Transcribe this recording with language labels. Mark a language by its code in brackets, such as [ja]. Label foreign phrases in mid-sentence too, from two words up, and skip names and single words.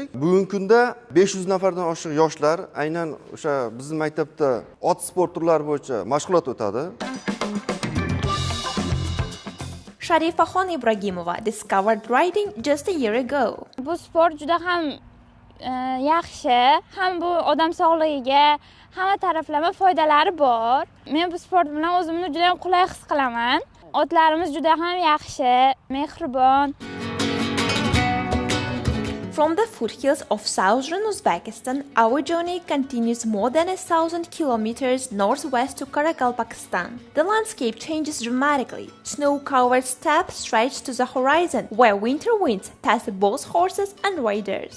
[uz] Bugungi kunda 500 nafardan oshiq yoshlar aynan o'sha bizning maktabda ot sport turlari bo'yicha mashg'ulot o'tadi. [en] Sharifaxon Ibragimova discovered riding just a year ago. [uz] Bu sport juda ham yaxshi, ham bu odam sog'ligiga hamma taraflama foydalari bor. Men bu sport bilan o'zimni juda ham qulay his qilaman. Otlarimiz juda ham yaxshi, mehribon. [en] From the foothills of southern Uzbekistan, our journey continues more than 1,000 kilometers northwest to Karakalpakstan. The landscape changes dramatically. Snow-covered steppes stretch to the horizon, where winter winds test both horses and riders.